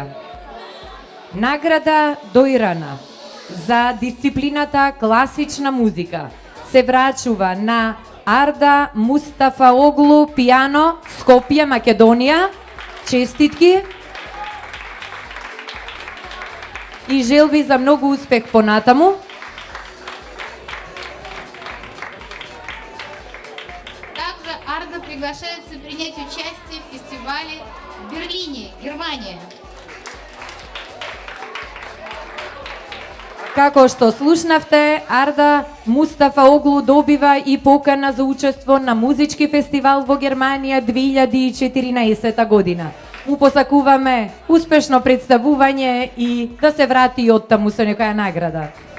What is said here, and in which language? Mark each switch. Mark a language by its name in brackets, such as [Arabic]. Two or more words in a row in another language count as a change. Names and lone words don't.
[Macedonian] Награда Дојрана за дисциплината класична музика се врачува на Арда Мустафаоглу, пијано, Скопје, Македонија. Честитки! И желби за многу успех понатаму. [Russian] Также Арда приглашается принять участие в фестивале в Берлине, Германия. [Macedonian] Како што слушнавте, Арда Мустафаоглу добива и покана за учество на музички фестивал во Германија 2014 година. Му посакуваме успешно представување и да се врати оттаму со некоја награда.